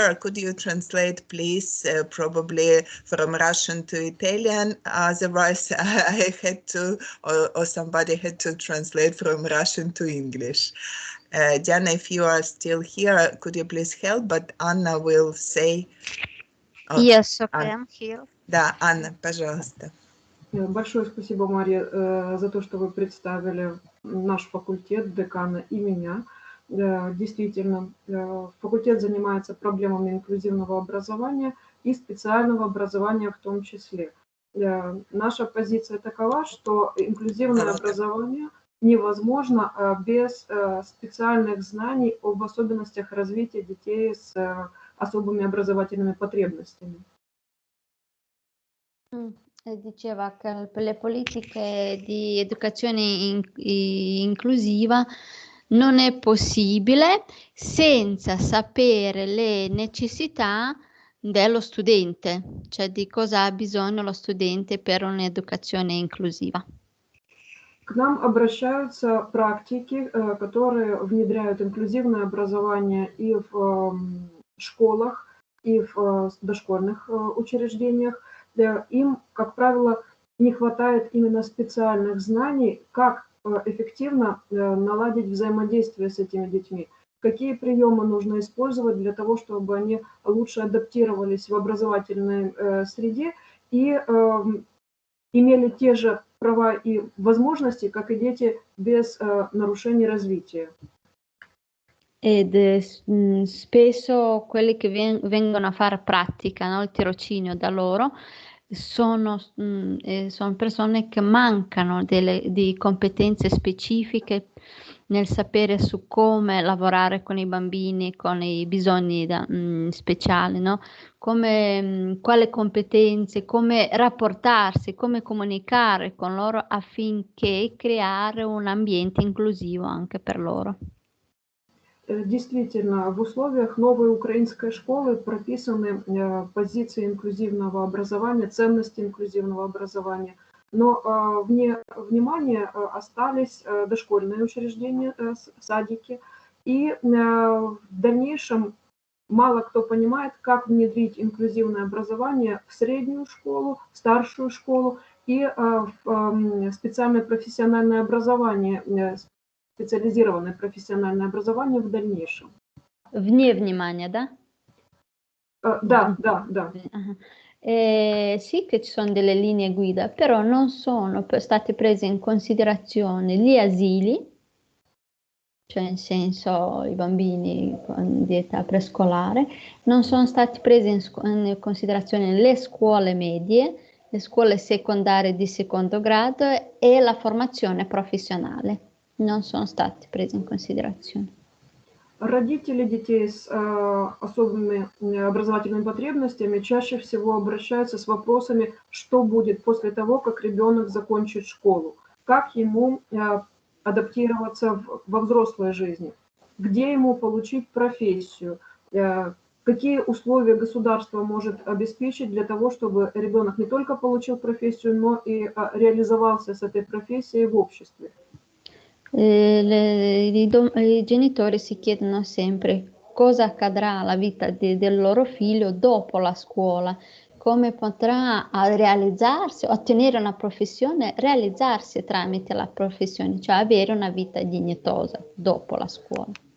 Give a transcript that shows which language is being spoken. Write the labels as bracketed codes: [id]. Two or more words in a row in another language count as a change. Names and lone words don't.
[en] Could you translate, please, probably from Russian to Italian? Otherwise, I had to, or somebody had to translate from Russian to English. Diana, if you are still here, could you please help? But Anna will say... Yes, okay, I'm here. [ru] Да, Анна, пожалуйста. Большое спасибо, Мария, за то, что вы представили наш факультет, декана и меня. Действительно, факультет занимается проблемами инклюзивного образования и специального образования в том числе. Наша позиция такова, что инклюзивное образование невозможно без специальных знаний об особенностях развития детей с особыми образовательными потребностями. [it] Diceva che per le politiche di educazione inclusiva non è possibile senza sapere le necessità dello studente, cioè di cosa ha bisogno lo studente per un'educazione inclusiva. [ru] К нам обращаются практики, которые внедряют инклюзивное образование и в школах, и в дошкольных учреждениях. Им, как правило, не хватает именно специальных знаний, как эффективно наладить взаимодействие с этими детьми. Какие приемы нужно использовать для того, чтобы они лучше адаптировались в образовательной среде и имели те же права и возможности, как и дети без нарушений развития. [it] Ed spesso quelli che vengono a fare pratica, no, il tirocinio da loro, sono persone che mancano di competenze specifiche nel sapere su come lavorare con i bambini, con i bisogni speciali, no? Quali competenze, come rapportarsi, come comunicare con loro affinché creare un ambiente inclusivo anche per loro. [ru] Действительно, в условиях новой украинской школы прописаны позиции инклюзивного образования, ценности инклюзивного образования. Но вне внимания остались дошкольные учреждения, садики. И в дальнейшем мало кто понимает, как внедрить инклюзивное образование в среднюю школу, в старшую школу и в специальное профессиональное образование, специализированное профессиональное образование в дальнейшем. Вне внимания, да? Да. [it] Sì che ci sono delle linee guida, però non sono state prese in considerazione gli asili, cioè in senso i bambini di età prescolare, non sono state prese in considerazione le scuole medie, le scuole secondarie di secondo grado e la formazione professionale. Non sono stati presi in considerazione. [ru] Родители детей с особыми образовательными потребностями чаще всего обращаются с вопросами, что будет после того, как ребенок закончит школу, как ему адаптироваться во взрослой жизни, где ему получить профессию, какие условия государство может обеспечить для того, чтобы ребенок не только получил профессию, но и реализовался с этой профессией в обществе. [it] I genitori si chiedono sempre cosa accadrà alla vita del loro figlio dopo la scuola, come potrà realizzarsi, ottenere una professione, realizzarsi tramite la professione, cioè avere una vita dignitosa dopo la scuola.